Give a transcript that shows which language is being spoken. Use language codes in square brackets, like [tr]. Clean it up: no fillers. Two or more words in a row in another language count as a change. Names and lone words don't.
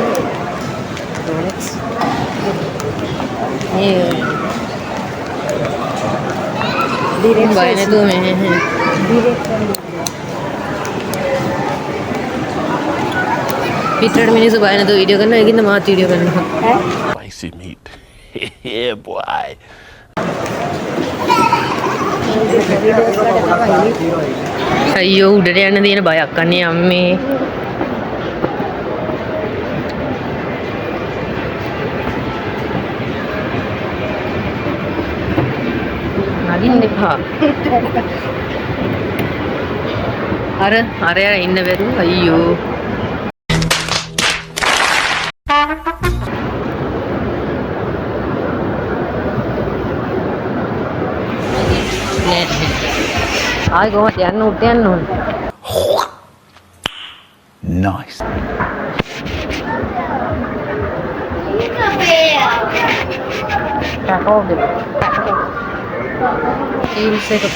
[si] Rolex. මේ ඩිරෙක්ට් බය නැතුව මේ ඩිරෙක්ට් පිටරට මිනිස්සු බය නැතුව වීඩියෝ කරනවා. ඒකින්ද මාත් වීඩියෝ කරනවා. [en] Spicy meat. Yeah, boy. [si] අයියෝ උඩට යන්න තියෙන බයක් අනේ අම්මේ. නගින්න එපා. අර ඉන්න බැරුව අයියෝ. ආයි කොහොමද යන්න උඩ යන්න ඕන. Nice. [id] Kakak ini saya kepo.